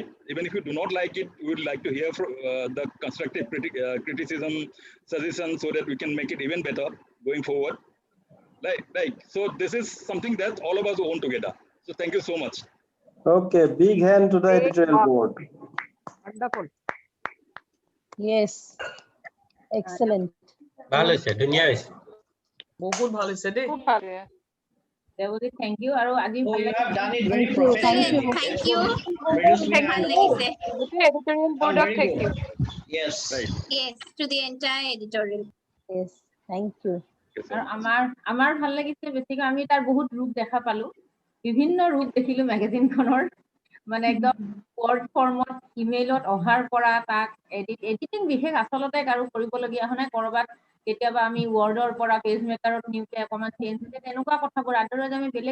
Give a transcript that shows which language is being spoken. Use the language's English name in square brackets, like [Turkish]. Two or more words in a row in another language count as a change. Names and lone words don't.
[English] Even if you do not like it, we would like to hear from the constructive criticism, suggestions, so that we can make it even better going forward. So this is something that all of us own together. So thank you so much. okay big hand to the editorial board wonderful Yes, excellent. [Assamese] ভাল হৈছে ধুনীয়া হৈছে বহুত ভাল হৈছে দেই [English] Devotee, thank you. [Assamese] আৰু আজি [English] Oh, you have done it Thank very you. professionally. Thank you. [Assamese] ভাল লাগিছে [English] editorial board Very good. Yes. Right. Yes, to the entire editorial. Yes, thank you. [Assamese] আৰু আমাৰ ভাল লাগিছে বেছিকৈ আমি তাৰ বহুত ৰূপ দেখা পালো বিভিন্ন ৰূপ দেখিলো মেগাজিনখনৰ মানে একদম ৱৰ্ড ফৰ্মত ইমেইলত অহাৰ পৰা তাক এডিটিং বিশেষ আচলতে কাৰো কৰিবলগীয়া হোৱা নাই কৰবাত কেতিয়াবা আমি ৱৰ্ডৰ পৰা পেজ মেকাৰত নিউকে অকমান চেঞ্জ হৈছে তেনেকুৱা কথাবোৰ আদৰজ আমি বেলেগ